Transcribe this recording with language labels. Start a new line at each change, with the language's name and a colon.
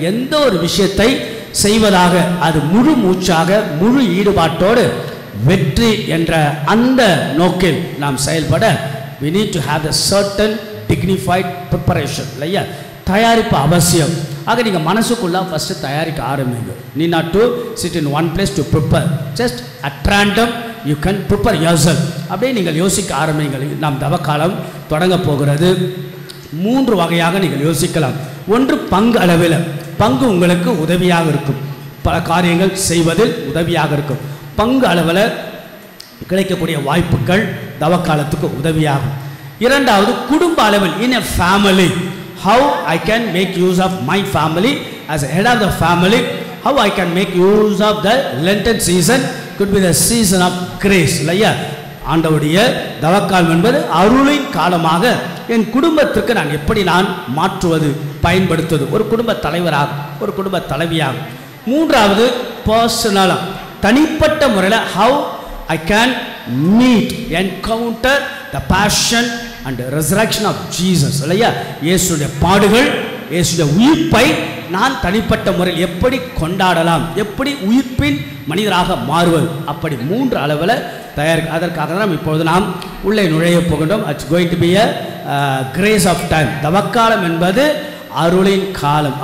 Tamil: எந்த ஒரு விஷயத்தை செய்வதாக அது முழு மூச்சாக முழு ஈடுபாட்டோடு வெற்றி என்ற அந்த நோக்கில் நாம் செயல்பட
English: we need to have a certain dignified preparation.
Tamil: இல்லையா? தயாரிப்பு அவசியம். ஆக நீங்கள் மனசுக்குள்ளே ஃபஸ்ட்டு தயாரிக்க ஆரம்பிங்க.
English: need not to sit in one place to prepare. just at random you can prepare yourself.
Tamil: அப்படியே நீங்கள் யோசிக்க ஆரம்பிங்கள். நாம் தவக்காலம் தொடங்க போகிறது. 3 வகையாக நீங்கள் யோசிக்கலாம். ஒன்று பங்கு அளவில். பங்கு உங்களுக்கு உதவியாக இருக்கும், பல காரியங்கள் செய்வதில் உதவியாக இருக்கும். பங்கு அளவில் கிடைக்கக்கூடிய வாய்ப்புகள் தவக்காலத்துக்கு உதவியாகும். இரண்டாவது குடும்ப அளவில்.
English: in a family, how I can make use of my family as a head of the family, how I can make use of the Lenten season, could be the season of grace.
Tamil: இல்லையா? ஆண்டவருடைய தவக்காலம் என்பது அருளின் காலமாக என் குடும்பத்திற்கு நான் எப்படி நான் மாற்றுவது, பயன்படுத்துவது, ஒரு குடும்ப தலைவராக ஒரு குடும்ப தலைவியாக. மூன்றாவது பர்சனலாக தனிப்பட்ட முறையில்
English: how I can meet, encounter the passion and resurrection of Jesus.
Tamil: இல்லையா, இயேசுடைய பாடுகள், இயேசுடைய உயிர்ப்பை நான் தனிப்பட்ட முறையில் எப்படி கொண்டாடலாம், எப்படி உயிர்ப்பின் மனிதராக மாறுவது, அப்படி 3 அளவில் அதற்காக தான் இப்பொழுது நாம் உள்ளே நுழைய போகின்றோம்.
English: It's going to be a grace of time.
Tamil: தவக்காலம் என்பது அருளின் காலம்.